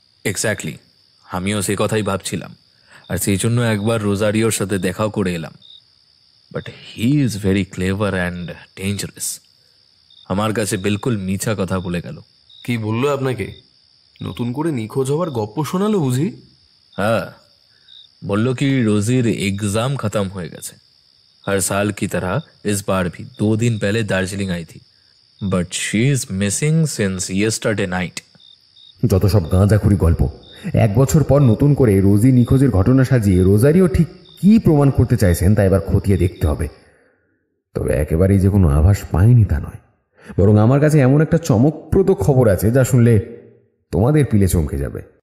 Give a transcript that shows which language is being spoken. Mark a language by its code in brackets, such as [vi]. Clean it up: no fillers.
[bn] Exactly, আমিও সে কথাই ভাবছিলাম, আর সেই জন্য একবার রোজারিওর সাথে দেখাও করে এলাম। [en] But he is very clever and dangerous. [bn] আমার কাছে বিলকুল মিছা কথা বলে গেল। কি বললো আপনাকে? নতুন করে নিখোঁজ হওয়ার গপ্প শোনালো বুঝি? [hi] हाँ, बोलो कि रोजीर एग्जाम खत्म हो गए। हर साल की तरह इस बार भी 2 दिन पहले दार्जिलिंग आई थी, but [en] She is missing since yesterday night. [bn] যত সব গাঁজাখুরি গল্প। 1 বছর পর নতুন করে রোজি নিখোঁজের ঘটনা সাজিয়ে রোজারিও ঠিক কি প্রমাণ করতে চাইছেন তা এবার খতিয়ে দেখতে হবে। তবে একেবারেই যে কোনো আভাস পাইনি তা নয়, বরং আমার কাছে এমন একটা চমকপ্রদ খবর আছে যা শুনলে তোমাদের পিলে চমকে যাবে।